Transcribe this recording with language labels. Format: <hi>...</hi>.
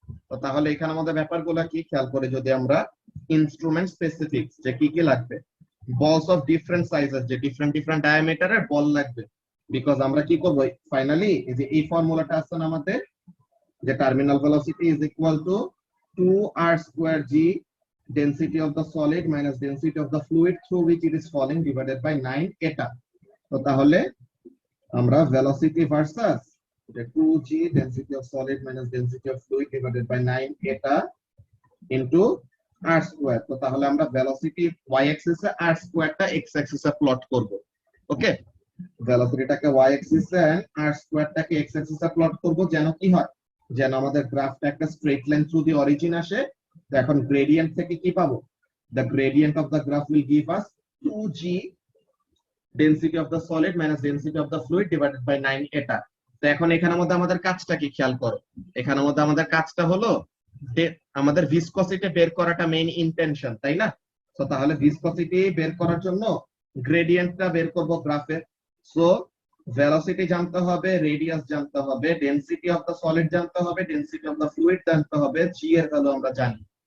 <bn>তো তাহলে এখানে আমাদের ব্যাপারগুলো কি খেয়াল করে, যদি আমরা ইনস্ট্রুমেন্ট স্পেসিফিক যে কি কি লাগবে,</bn> <en>balls of different sizes,</en> <bn>যে ডিফারেন্ট ডিফারেন্ট ডায়ামিটারের বল লাগবে।</bn> <en>because</en> <bn>আমরা কি করব, ফাইনালি এই যে এই ফর্মুলাটা আসছে না আমাদের,</bn> <en>যে terminal velocity is equal to 2r square g density of the solid minus density of the fluid through which it is falling divided by 9 এটা।</en> <bn>তো তাহলে আমরা</bn> <en>velocity versus 2g density of solid minus density of fluid divided by 9 এটা into r square।</en> <bn>তো তাহলে আমরা velocity y axis এ r square টা x axis এ plot করব। ওকে, velocityটাকে y axis এ r square টাকে x axis এ প্লট করব, যেন কি হয়, যেন আমাদের গ্রাফটা একটা</bn> <en>straight line through the origin</en> <bn>আসে। তো এখন গ্রেডিয়েন্ট থেকে কি পাবো,</bn> <en>the gradient of the graph will give us 2g density of the solid minus density of the fluid divided by 9 এটা।</en> <bn>তো এখন এখানের মধ্যে আমাদের কাজটা কি খেয়াল করো, এখানের মধ্যে আমাদের কাজটা হলো আমাদের ভিসকসিটি বের করাটা মেইন ইন্টেনশন, তাই না? তো তাহলে ভিসকসিটি বের করার জন্য গ্রেডিয়েন্টটা বের করব গ্রাফে। সো ভেলোসিটি জানতে হবে, রেডিয়াস জানতে হবে, ডেনসিটি অফ দ্য সলিড জানতে হবে, ডেনসিটি অফ দ্য ফ্লুইড জানতে হবে, জি এর ভ্যালু আমরা জানি।</bn>